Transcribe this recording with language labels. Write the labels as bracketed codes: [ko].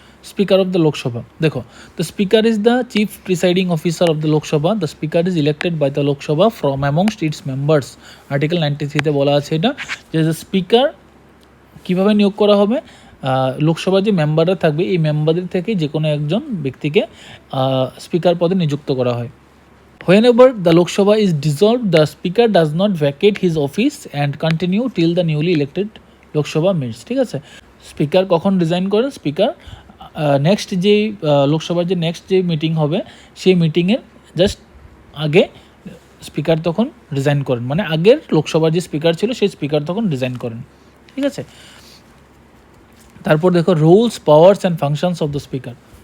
[en] Speaker of the Lok Sabha, দেখো the speaker is the chief presiding officer of the Lok Sabha. The speaker is elected by the Lok Sabha from amongst its members. [bn] Article 93-তে বলা আছে এটা, যে speaker কীভাবে নিয়োগ করা হবে, লোকসভার যে মেম্বাররা থাকবে এই মেম্বারদের থেকে যে কোনো একজন ব্যক্তিকে স্পিকার পদে নিযুক্ত করা হয়। [en] Whenever the Lok Sabha is dissolved, the speaker does not vacate his office and continue till the newly elected Lok Sabha meets. [bn] ঠিক আছে, স্পিকার কখন রিজাইন করেন? স্পিকার নেক্সট যে লোকসভার যে নেক্সট যে মিটিং হবে, সেই মিটিংয়ের জাস্ট আগে স্পিকার তখন রিজাইন করেন, মানে আগের লোকসভার যে স্পিকার ছিল সেই স্পিকার তখন রিজাইন করেন। ঠিক আছে, তারপর দেখো rules, powers and functions of the speaker.